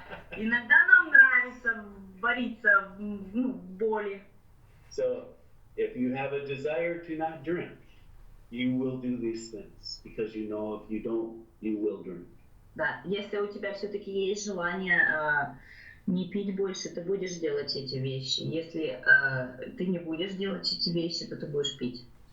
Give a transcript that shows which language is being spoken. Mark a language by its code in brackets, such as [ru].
[ru] Да, иногда нам нравится вариться в боли. [en] So if you have a desire to not drink, you will do these things because you know if you don't, you will drink. [ru] Да, если у тебя все-таки есть желание не пить больше, ты будешь делать эти вещи. Если ты не будешь делать эти вещи, то ты будешь пить.